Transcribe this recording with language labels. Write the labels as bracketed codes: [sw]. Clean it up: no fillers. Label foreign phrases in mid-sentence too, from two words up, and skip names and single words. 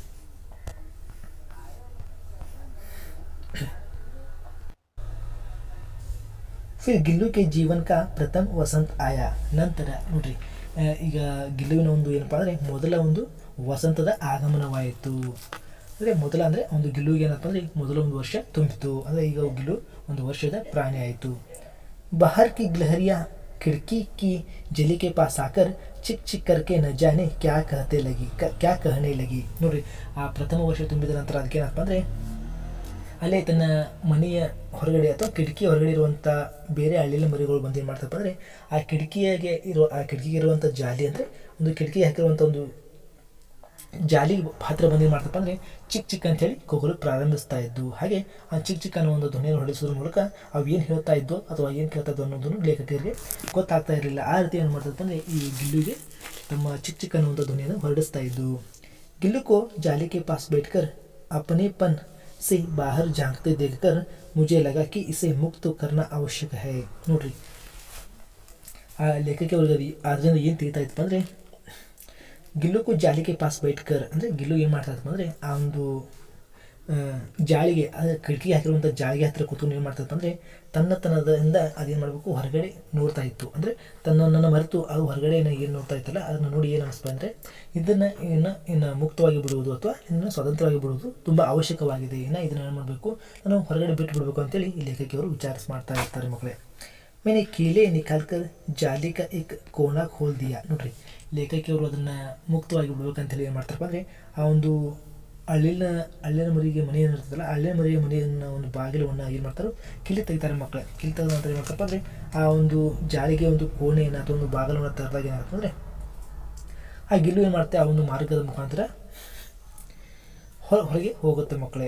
[hi] फिर गिल्लू के जीवन का प्रथम वसंत आया. [kn] ನಂತರ ನೋಡ್ರಿ, ಈಗ ಗಿಲ್ಲುವಿನ ಒಂದು ಏನಪ್ಪ ಅಂದರೆ ಮೊದಲ ಒಂದು ವಸಂತದ ಆಗಮನವಾಯಿತು. ಅಂದರೆ ಅಂದರೆ ಒಂದು ಗಿಲ್ಲುವಿಗೆ ಏನಪ್ಪ ಅಂದರೆ ಮೊದಲ ಒಂದು ವರ್ಷ ತುಂಬಿತು. ಅಂದರೆ ಈಗ ಗಿಲ್ಲು ಒಂದು ವರ್ಷದ ಪ್ರಾಣಿ ಆಯಿತು. [hi] बाहर की गिलहरियाँ खिड़की की जली के पास आकर चिक चिक करके न जाने क्या कहने लगी. [kn] ನೋಡ್ರಿ, ಆ ಪ್ರಥಮ ವರ್ಷ ತುಂಬಿದ ನಂತರ ಅದಕ್ಕೆ ಏನಪ್ಪ ಅಂದರೆ ಅಲ್ಲೇ ತನ್ನ ಮನೆಯ ಹೊರಗಡೆ ಅಥವಾ ಕಿಟಕಿ ಹೊರಗಡೆ ಇರುವಂಥ ಬೇರೆ ಹಳ್ಳಿಯ ಮರಿಗಳು ಬಂದು ಏನು ಮಾಡ್ತಪ್ಪ ಅಂದರೆ ಆ ಕಿಟಕಿಗೆ ಇರುವಂಥ ಜಾಲಿ ಅಂದರೆ ಒಂದು ಕಿಟಕಿ ಹಾಕಿರುವಂಥ ಒಂದು ಜಾಲಿ ಹತ್ತಿರ ಬಂದು ಏನು ಮಾಡ್ತಪ್ಪ ಅಂದರೆ ಚಿಕ್ ಚಿಕ್ ಅಂತೇಳಿ ಕೂಗಲು ಪ್ರಾರಂಭಿಸ್ತಾ ಇದ್ದು. ಹಾಗೆ ಆ ಚಿಕ್ ಚಿಕ್ ಅನ್ನೋ ಒಂದು ಧ್ವನಿಯನ್ನು ಹೊರಡಿಸೋದ್ರ ಮೂಲಕ ಅವು ಏನು ಹೇಳ್ತಾ ಇದ್ದೋ ಅಥವಾ ಏನು ಕೇಳ್ತಾ ಇದ್ದೋ ಅನ್ನೋದನ್ನು ಲೇಖಕರಿಗೆ ಗೊತ್ತಾಗ್ತಾ ಇರಲಿಲ್ಲ. ಆ ರೀತಿ ಏನು ಮಾಡ್ತಪ್ಪ ಅಂದರೆ ಈ ಗಿಲ್ಲುಗೆ ತಮ್ಮ ಚಿಕ್ ಚಿಕ್ ಅನ್ನುವಂಥ ಧ್ವನಿಯನ್ನು ಹೊರಡಿಸ್ತಾ ಇದ್ದು. [hi] गिल्लू को जाली के पास बैठकर अपनेपन से बाहर झांकते देखकर मुझे लगा कि इसे मुक्त करना आवश्यक है. [kn] ನೋಡ್ರಿ, ಆ ಲೇಖಕಿ ಅವ್ರಿಗೆ ಅದರಿಂದ ಏನು ತಿಳಿತಾ ಇತ್ತು ಅಂದರೆ [hi] गिल्लू को जाली के पास बैठकर [kn] ಅಂದರೆ ಗಿಲ್ಲು ಏನು ಮಾಡ್ತಾ ಇತ್ತು ಅಂದರೆ ಆ ಒಂದು ಜಾಳಿಗೆ ಕಿಟಕಿಗೆ ಹಾಕಿರುವಂಥ ಜಾಳಿಗೆ ಹತ್ತಿರ ಕೂತ್ಕೊಂಡು ಏನು ಮಾಡ್ತಾ ಇತ್ತು ಅಂದರೆ ತನ್ನತನದಿಂದ ಅದೇನು ಮಾಡಬೇಕು, ಹೊರಗಡೆ ನೋಡ್ತಾ ಇತ್ತು. ಅಂದರೆ ತನ್ನನ್ನು ಮರೆತು ಅದು ಹೊರಗಡೆ ಏನು ನೋಡ್ತಾ ಇತ್ತಲ್ಲ ಅದನ್ನು ನೋಡಿ ಏನು ಅನಿಸ್ತು ಅಂದರೆ ಇದನ್ನು ಇನ್ನು ಮುಕ್ತವಾಗಿ ಬಿಡುವುದು ಅಥವಾ ಇದನ್ನು ಸ್ವತಂತ್ರವಾಗಿ ಬಿಡುವುದು ತುಂಬ ಅವಶ್ಯಕವಾಗಿದೆ. ಇದನ್ನು ಏನು ಮಾಡಬೇಕು, ನಾನು ಹೊರಗಡೆ ಬಿಟ್ಟು ಬಿಡಬೇಕು ಅಂತೇಳಿ ಈ ಲೇಖಕಿಯವರು ಮಾಡ್ತಾ ಇರ್ತಾರೆ ಮಕ್ಕಳೇ. [hi] मैंने कीले निकाल कर ಜಾಲಿ का एक कोना खोल दिया ನೋಡ್ರಿ. [kn] ಲೇಖಕಿಯವರು ಅದನ್ನು ಮುಕ್ತವಾಗಿ ಬಿಡ್ಬೇಕಂತೇಳಿ ಏನು ಮಾಡ್ತಾರಪ್ಪ ಅಂದರೆ ಆ ಒಂದು ಹಳ್ಳಿನ ಮರಿಗೆ ಮನೆ ಏನಿರ್ತದಲ್ಲ ಹಳ್ಳಿನ ಮರಿಗೆ ಮನೆಯನ್ನು ಒಂದು ಬಾಗಿಲನ್ನು ಏನು ಮಾಡ್ತಾರೆ ಕಿಲ್ಲಿ ತೆಗಿತಾರೆ ಮಕ್ಕಳು. ಕಿಲ್ಲಿ ತೆಗೆದ ನಂತರ ಏನು ಮಾಡ್ತಾರಪ್ಪ ಅಂದರೆ ಆ ಒಂದು ಜಾಲಿಗೆ ಒಂದು ಕೋಣೆಯನ್ನು ಅಥವಾ ಒಂದು ಬಾಗಿಲನ್ನು ತೆರೆದಾಗ ಏನಾಗುತ್ತೆ ಅಂದರೆ ಆ ಗಿಲ್ಲು ಏನು ಮಾಡುತ್ತೆ ಆ ಒಂದು ಮಾರ್ಗದ ಮುಖಾಂತರ ಹೊರಗೆ ಹೋಗುತ್ತೆ ಮಕ್ಕಳೇ.